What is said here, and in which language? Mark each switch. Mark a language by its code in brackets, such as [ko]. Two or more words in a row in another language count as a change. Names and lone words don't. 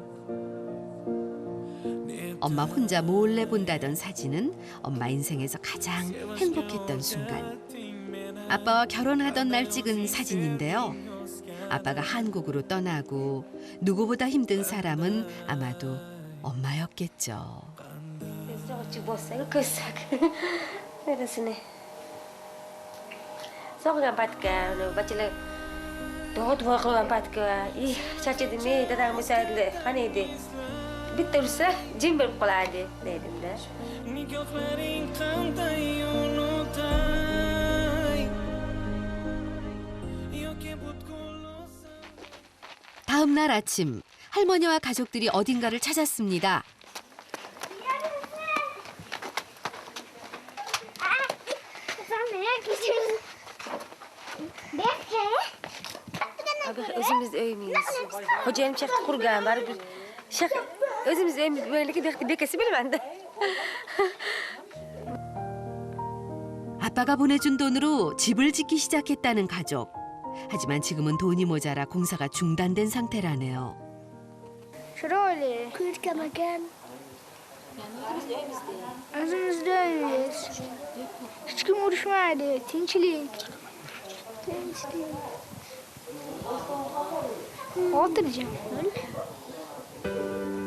[ko] 엄마 혼자 몰래 본다던 사진은 엄마 인생에서 가장 행복했던 순간. 아빠와 결혼하던 날 찍은 사진인데요. 아빠가 한국으로 떠나고 누구보다 힘든 사람은 아마도 엄마였겠죠. [uz] So'qigan paytga bachalar duo qilgan paytga charchadimi dadam bo'lsaydi qani edi bitta ursa jim bo'lib qoladi deydimda. [ko] 다음 날 아침 할머니와 가족들이 어딘가를 찾았습니다. [uz] O'zimiz uyimiz. Xo'jayinim shaxta qurgan, baribir o'zimiz uyimiz bo'lganligi bekasi bilmanda. [ko] 아빠가 보내준 돈으로 집을 짓기 시작했다는 가족. 하지만 지금은 돈이 모자라 공사가 중단된 상태라네요. [uz] Chiroyli. Ko'rkam ekan. O'zimizda uyimiz. Hech kim urushmaydi, tinchlik. Xotirjam.